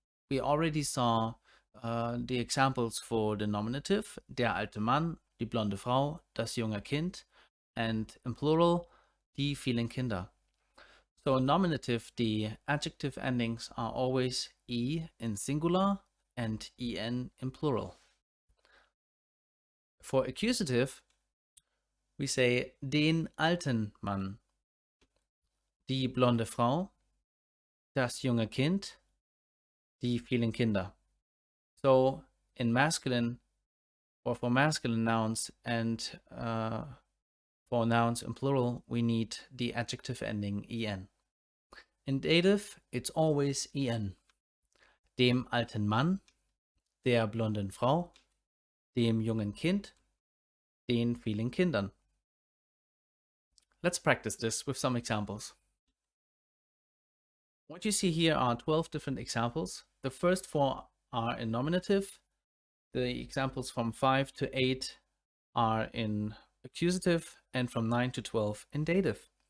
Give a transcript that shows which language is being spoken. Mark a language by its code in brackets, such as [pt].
[en] We already saw die examples for the nominative, [de] der alte Mann, die blonde Frau, das junge Kind, [en] and in plural, [de] die vielen Kinder. [en] So in nominative, the adjective endings are always e in singular and en in plural. For accusative, we say [de] den alten Mann, die blonde Frau, das junge Kind, die vielen Kinder. [en] So in masculine, or for masculine nouns and for nouns in plural, we need the adjective ending en. In dative, it's always en. [de] Dem alten Mann, der blonden Frau, dem jungen Kind, den vielen Kindern. [en] Let's practice this with some examples. What you see here are 12 different examples. The first 4 are in nominative. The examples from 5 to 8 are in accusative, and from 9 to 12 in dative.